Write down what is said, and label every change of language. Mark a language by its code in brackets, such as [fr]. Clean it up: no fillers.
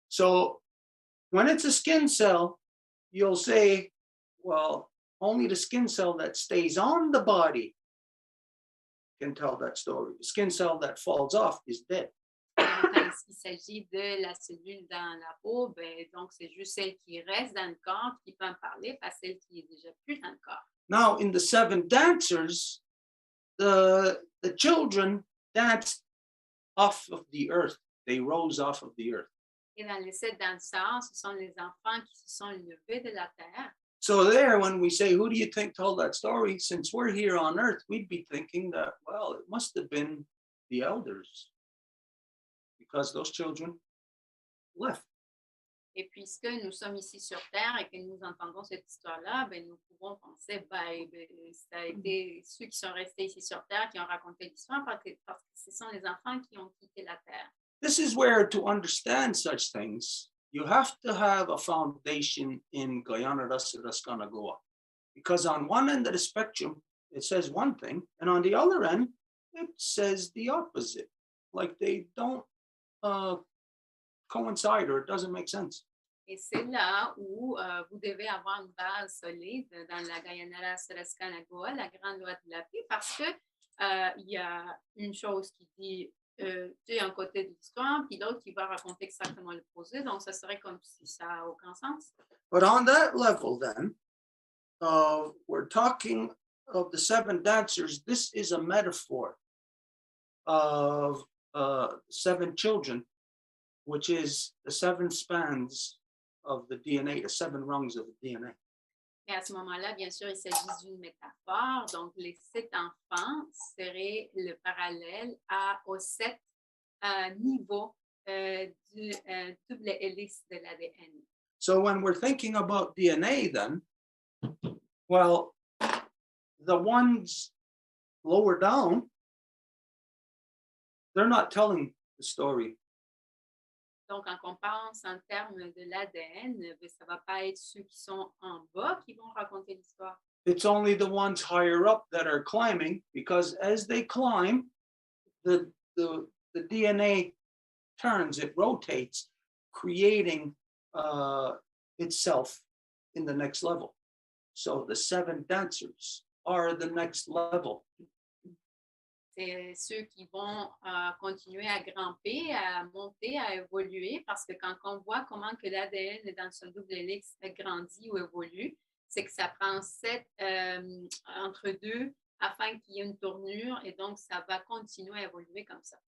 [en] So when it's a skin cell, you'll say, well, only the skin cell that stays on the body can tell that story. The skin cell that falls off is dead. [fr] Donc, quand il s'agit de la cellule dans la peau, ben, donc c'est juste celle qui reste dans le corps qui peut en parler, pas celle qui est déjà plus dans le corps. [en] Now, in the seven dancers, the children danced off of the earth. They rose off of the earth. [fr] Et dans les sept danseurs, ce sont les enfants qui se sont levés de la terre. [en] So there, when we say, who do you think told that story? Since we're here on earth, we'd be thinking that, well, it must have been the elders because those children left. [fr] Et puisque nous sommes ici sur terre et que nous entendons cette histoire-là, ben, nous pouvons penser, ben, ça a été ceux qui sont restés ici sur terre qui ont raconté l'histoire parce que ce sont les enfants qui ont quitté la terre. [en] This is where to understand such things, you have to have a foundation in Guyana Goa. Because on one end of the spectrum, it says one thing, and on the other end, it says the opposite. Like they don't coincide or it doesn't make sense. [fr] Et c'est là où vous devez avoir une base solide dans la Guyana Goa, la grande loi de la paix, parce que il y a une chose qui dit un côté de l'histoire, puis l'autre qui va raconter exactement l'opposé. Donc, ça serait comme si ça n'a aucun sens. [en] But on that level, then, we're talking of the seven dancers. This is a metaphor of seven children, which is the seven spans of the DNA, the seven rungs of the DNA. [fr] Et à ce moment-là, bien sûr, il s'agit d'une métaphore. Donc, les 7 enfants seraient le parallèle aux 7 niveaux du double hélice de l'ADN. [en] So when we're thinking about DNA, then, well, the ones lower down, they're not telling the story. [fr] Donc, quand on pense en termes de l'ADN, ça ne va pas être ceux qui sont en bas qui vont raconter l'histoire. [en] It's only the ones higher up that are climbing, because as they climb, the DNA turns, it rotates, creating itself in the next level. So the 7 dancers are the next level. [fr] C'est ceux qui vont continuer à grimper, à monter, à évoluer, parce que quand on voit comment que l'ADN dans son double hélice grandit ou évolue, c'est que ça prend 7 entre deux afin qu'il y ait une tournure, et donc ça va continuer à évoluer comme ça.